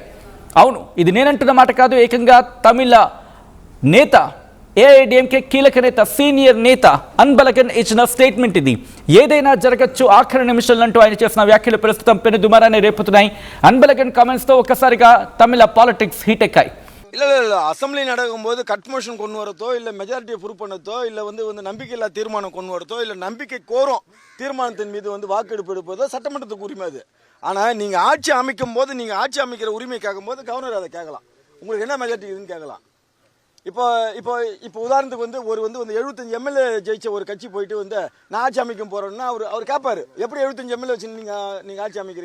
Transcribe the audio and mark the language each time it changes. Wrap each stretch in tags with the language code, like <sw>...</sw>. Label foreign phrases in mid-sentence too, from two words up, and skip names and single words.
<te>అవును, ఇది నేనంటున్న మాట కాదు, ఏకంగా తమిళ నేత ఏఐడీఎంకే కీలక నేత సీనియర్ నేత అన్బలగన్ ఇచ్చిన స్టేట్మెంట్ ఇది. ఏదైనా జరగచ్చు ఆఖరి నిమిషాలంటూ ఆయన చేసిన వ్యాఖ్యలు ప్రస్తుతం పెను దుమారాన్ని రేపుతున్నాయి. అన్బలగన్ కామెంట్స్ తో ఒక్కసారిగా తమిళ</te> <en>politics heat</en> <te>ఎక్కాయి.</te> <ta>இல்ல அசம்பிளி நடக்கும்போது</ta> <en>cut motion</en> <ta>கொண்டு வரதோ இல்லை</ta> <en>majority prove</en> <ta>பண்ணதோ இல்லை வந்து நம்பிக்கையில்லா தீர்மானம் கொண்டு வரதோ இல்லை நம்பிக்கை கோரும் தீர்மானத்தின் மீது வாக்கெடுப்பு எடுப்பதோ சட்டமன்றத்துக்கு உரிமை அது. ஆனால் நீங்கள் ஆட்சி அமைக்கும் போது நீங்கள் ஆட்சி அமைக்கிற உரிமை கேட்கும்போது கவர்னர் அதை கேட்கலாம். உங்களுக்கு என்ன மெஜாரிட்டி இதுன்னு கேட்கலாம். இப்போ இப்போ இப்போ உதாரணத்துக்கு ஒரு 75 எம்எல்ஏ ஜெயிச்ச ஒரு கட்சி போயிட்டு நான் ஆட்சி அமைக்க போறேன்னா அவர் கேட்பாரு, எப்படி 75 எம்எல்ஏ வச்சு நீங்க ஆட்சி அமைக்கிறீங்க?</ta>